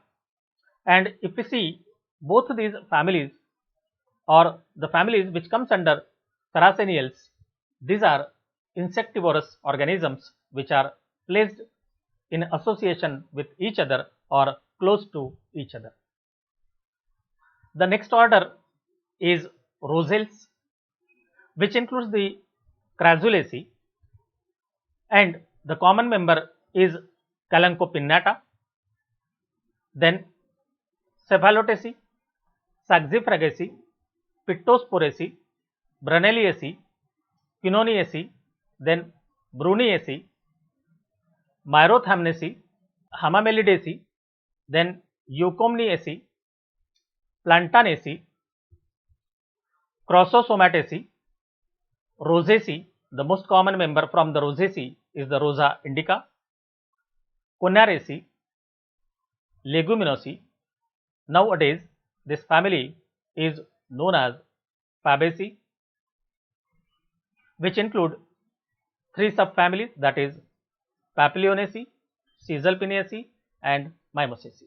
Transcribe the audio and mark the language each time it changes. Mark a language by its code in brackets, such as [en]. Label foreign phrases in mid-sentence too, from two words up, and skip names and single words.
[en] And if we see both these families, or the families which comes under Sarraceniales, these are insectivorous organisms which are placed in association with each other or close to each other. The next order is Roselles, which includes the Crassulaceae, and the common member is Kalanchopinnata. Then Cephalotaceae, Saxifragaceae, Pictosporaceae, Brunelliaceae, Quinoneaceae, then Bruniaceae, Myrothamnaceae, Hamamelidaceae, then Eucomniaceae, Plantanaceae, Crossosomataceae, Rosaceae. The most common member from the Rosaceae is the Rosa indica, Conaraceae, Leguminosae. Nowadays, this family is known as Fabaceae, which include three subfamilies, that is Papilionaceae, Caesalpinaceae and Mimosaceae.